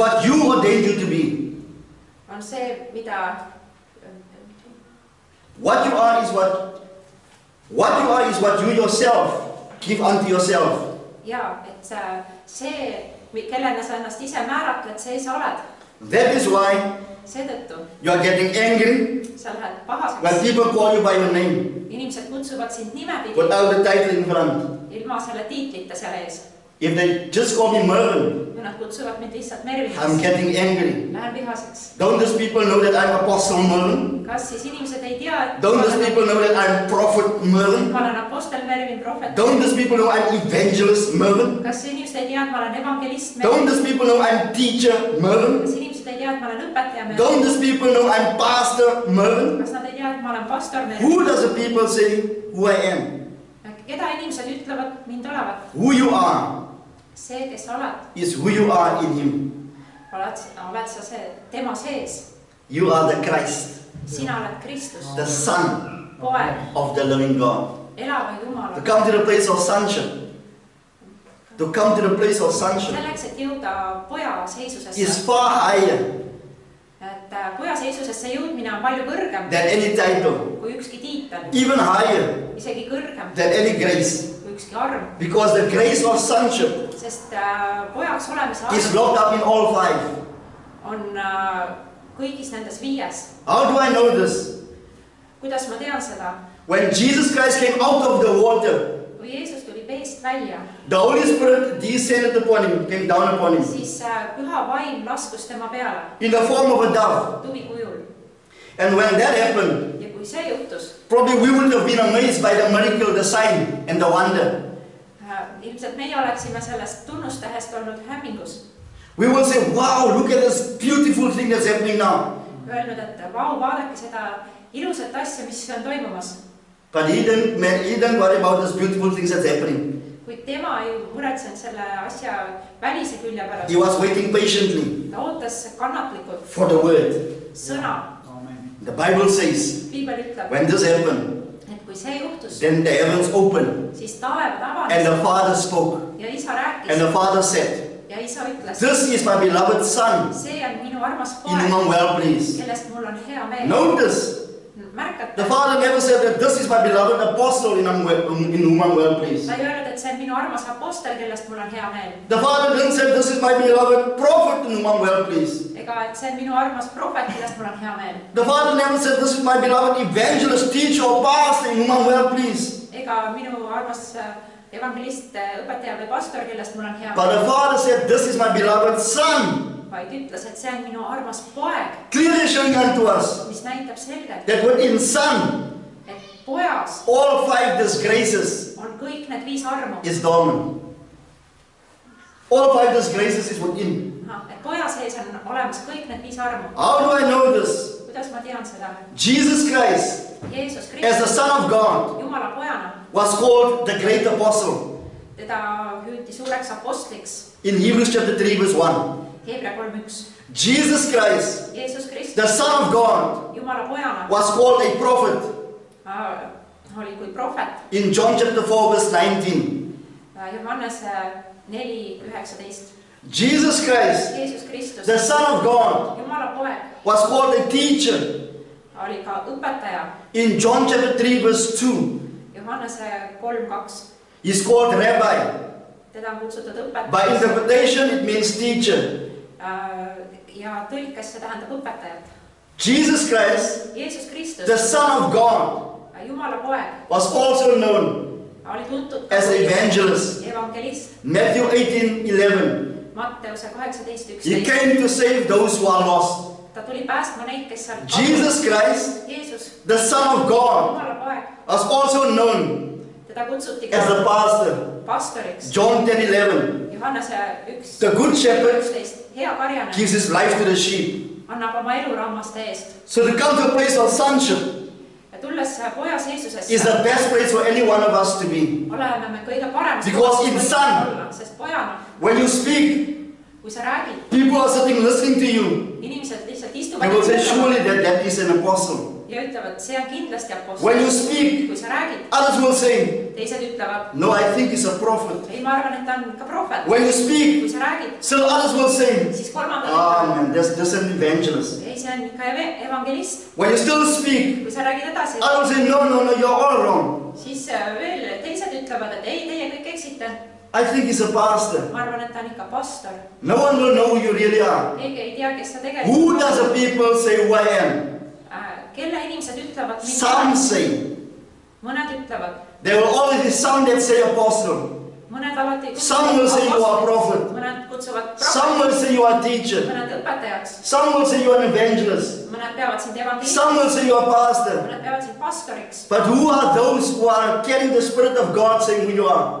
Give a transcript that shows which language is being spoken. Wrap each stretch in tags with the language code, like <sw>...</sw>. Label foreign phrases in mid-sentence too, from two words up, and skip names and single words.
<en>is what you ordained you to be.</en> <et>on see, mida</et> <en>What you are is what you yourself give unto yourself.</en> <et>ja, et see, kellena sa ennast ise määratled, see sa oled.</et> <en>That is why</en> <et>Seetõttu</et> <en>you are getting angry</en> <et>sa lähed</et> <en>when</en> <et>pahaseks.</et> <en>people call you by your name</en> <et>Inimesed kutsuvad sind nimepidi,</et> <en>without the title in front.</en> <et>ilma selle tiitlita seal ees.</et> <en>If they just call me Mervin,</en> <et>Kui nad kutsuvad mind lihtsalt</et> <en>I'm</en> <et>Merviniks,</et> <en>getting angry.</en> <et>lähen vihaseks.</et> <en>Don't these people know that I'm Apostle Mervin?</en> <et>Kas siis inimesed ei tea, et</et> <en>Don't these people know that I'm Prophet Mervin?</en> <et>ma olen apostel Mervin, prohvet?</et> <en>Don't these people know I'm Evangelist Mervin?</en> <et>Kas inimesed ei tea, et ma olen evangelist</et> <en>Don't</en> <et>Mervin?</et> <en>these people know I'm Teacher Mervin?</en> <et>Kas inimesed ei tea, et ma olen õpetaja Mervin?</et> <en>Don't these people know I'm Pastor Mervin?</en> <et>Kas nad ei tea, et ma olen pastor Mervin?</et> <en>Who does the people say who I am?</en> <et>Keda inimesed ütlevad mind olevat?</et> <en>Who you are</en> <et>See, kes sa oled,</et> <en>is who you are in Him.</en> <et>oled sa tema sees.</et> <en>You are the Christ,</en> <et>Sina oled Kristus,</et> <en>the Son</en> <et>poeg,</et> <en>of the living God.</en> <et>elava</et> <en>To</en> <et>Jumala.</et> <en>come to the place of sonship. To come to the place of sonship</en> <et>Selleks, et jõuda poja</et> <en>is</en> <et>seisusesse.</et> <en>far higher</en> <et>Et poja seisusesse jõudmine on palju kõrgem</et> <en>than any title,</en> <et>kui ükski tiitel,</et> <en>even higher</en> <et>isegi kõrgem</et> <en>than any grace.</en> <et>kui ükski arm.</et> <en>Because the grace of sonship</en> <et>Sest pojaks olemise</et> <en>is</en> <et>arm</et> <en>locked up in all five.</en> <et>on kõigis nendes 5.</et> <en>How do I know this?</en> <et>Kuidas ma tean seda?</et> <en>When Jesus Christ came out of the water,</en> <et>Kui Jeesus tuli veest välja,</et> <en>the Holy Spirit descended upon him, came down upon him</en> <et>siis püha vaim laskus tema peale</et> <en>in the form of a dove.</en> <et>tuvi kujul.</et> <en>And when that happened,</en> <et>Ja kui see juhtus,</et> <en>probably we would have been amazed by the miracle, the sign, and the wonder.</en> <et>ilmselt meie oleksime sellest tunnustehest olnud hämmingus.</et> <en>We will say, wow, look at this beautiful thing that's happening now.</en> <et>Öelnud, et vau, vaadake seda ilusat asja, mis on toimumas.</et> <en>But he didn't worry about this beautiful things that's happening.</en> <et>Kuid tema ei muretsenud selle asja välise külje pärast.</et> <en>He was waiting patiently</en> <et>Ta ootas kannatlikult</et> <en>for the word.</en> <et>sõna.</et> <en>The Bible says,</en> <et>Piibel ütleb,</et> <en>when this happened,</en> <et>et kui see juhtus,</et> <en>then the heavens opened,</en> <et>siis taevad</et> <en>and the</en> <et>avanes</et> <en>Father spoke,</en> <et>ja isa</et> <en>and</en> <et>rääkis</et> <en>the Father said,</en> <et>ja isa ütles,</et> <en>this is my beloved Son,</en> <et>see on minu armas</et> <en>in</en> <et>poeg,</et> <en>whom I'm well pleased.</en> <et>kellest mul on hea meel.</et> <en>Notice,</en> <et>Märkate,</et> <en>the Father never said that this is my beloved apostle in whom I'm well pleased.</en> <et>ta ei öelnud, et see on minu armas apostel, kellest mul on hea meel.</et> <en>The Father didn't say this is my beloved prophet in whom I'm well pleased.</en> <et>Ega, et see on minu armas prohvet, kellest mul on hea meel.</et> <en>The Father never said this is my beloved evangelist, teacher or pastor in whom I'm well pleased.</en> <et>Ega minu armas evangelist, õpetaja või pastor, kellest mul on hea</et> <en>But</en> <et>meel.</et> <en>the Father said this is my beloved Son,</en> <et>Vaid ütles, et see on minu armas poeg,</et> <en>clearly showing unto us</en> <et>mis näitab selgelt,</et> <en>that within Son,</en> <et>et pojas</et> <en>all five disgraces</en> <et>on kõik need 5 armu.</et> <en>is dormant. All five disgraces is within.</en> <et>Et poja sees on olemas kõik need 5 armu.</et> <en>How do I know this?</en> <et>Kuidas ma tean seda?</et> <en>Jesus Christ,</en> <et>Jeesus</et> <en>as the</en> <et>Kristus,</et> <en>Son of God,</en> <et>Jumala pojana,</et> <en>was called the great apostle</en> <et>teda hüüti suureks apostliks.</et> <en>in Hebrews chapter 3 verse 1.</en> <et>Hebra 3.1.</et> <en>Jesus Christ,</en> <et>Jeesus Kristus,</et> <en>the Son of God,</en> <et>Jumala pojana,</et> <en>was called a prophet</en> <et>oli kui prohvet.</et> <en>in John chapter 4 verse 19.</en> <et>Johannese 4.19.</et> <en>Jesus Christ,</en> <et>Jeesus Kristus,</et> <en>the Son of God,</en> <et>Jumala poeg,</et> <en>was called a teacher</en> <et>oli ka õpetaja.</et> <en>in John chapter 3 verse 2.</en> <et>Johannese 3.2.</et> <en>He's called rabbi.</en> <et>Teda on kutsutud</et> <en>By</en> <et>õpetajaks.</et> <en>interpretation it means teacher.</en> <et>Ja tõlkes see tähendab õpetajat.</et> <en>Jesus Christ,</en> <et>Jeesus Kristus,</et> <en>the Son of God,</en> <et>Jumala poeg,</et> <en>was also known</en> <et>oli tuntud</et> <en>as an evangelist.</en> <et>evangelist.</et> <en>Matthew 18:11.</en> <et>Matteuse</et> <en>He</en> <et>18.11.</et> <en>came to save those who are lost.</en> <et>Ta tuli päästma neid, kes seal</et> <en>Jesus Christ,</en> <et>Jeesus,</et> <en>the Son of God,</en> <et>Jumala poeg,</et> <en>was also known</en> <et>teda kutsuti</et> <en>as the</en> <et>ka</et> <en>pastor.</en> <et>pastoriks.</et> <en>John 10:11.</en> <et>Johannese 1.</et> <en>The good shepherd</en> <et>11. Hea karjane</et> <en>gives his life to the sheep.</en> <et>annab oma elu rammaste eest.</et> <en>So to come to a place of sonship</en> <et>Ja tulles poja</et> <en>is</en> <et>Jeesusesse,</et> <en>the best place for any one of us to be.</en> <et>oleme me kõige paremas</et> <en>Because</en> <et>kohas,</et> <en>in</en> <et>kus</et> <en>son-</en> <et>võime olla, sest pojana,</et> <en>When you speak,</en> <et>kui sa räägid,</et> <en>people are sitting listening to you.</en> <et>inimesed lihtsalt</et> <en>They</en> <et>istuvad</et> <en>will say,</en> <et>ja</et> <en>surely</en> <et>kuulavad</et> <en>that is an apostle.</en> <et>ja ütlevad, see on kindlasti</et> <en>When you</en> <et>apostel.</et> <en>speak,</en> <et>Kui sa räägid,</et> <en>others will say,</en> <et>teised ütlevad,</et> <en>no, I think he's a prophet.</en> <et>ei, ma arvan, et ta on ka prohvet.</et> <en>When you speak,</en> <et>Kui sa räägid,</et> <en>still others will say,</en> <et>siis kolmandad ah ütlevad,</et> <en>man, that's an evangelist.</en> <et>ei, see on ikka evangelist.</et> <en>When you still speak,</en> <et>Kui sa räägid edasi,</et> <en>others will say, no, you're all wrong.</en> <et>siis veel teised ütlevad, et ei, teie kõik eksite.</et> <en>I think he's a pastor.</en> <et>Ma arvan, et ta on ikka pastor.</et> <en>No one will know who you really are.</en> <et>Keegi ei tea, kes sa</et> <en>Who</en> <et>tegelikult</et> <en>does the people say who I am?</en> <et>Kelle inimesed ütlevad</et> <en>Some say.</en> <et>Mõned ütlevad,</et> <en>There will always be some that say apostle.</en> <et>mõned alati</et> <en>Some will say you are a prophet.</en> <et>mõned kutsuvad</et> <en>Some will say you are a teacher.</en> <et>mõned õpetajaks,</et> <en>Some will say you are an evangelist.</en> <et>mõned peavad sind evangelistiks,</et> <en>Some will say you are a pastor.</en> <et>mõned peavad sind pastoriks.</et> <en>But who are those who are carrying the Spirit of God saying who you are?</en>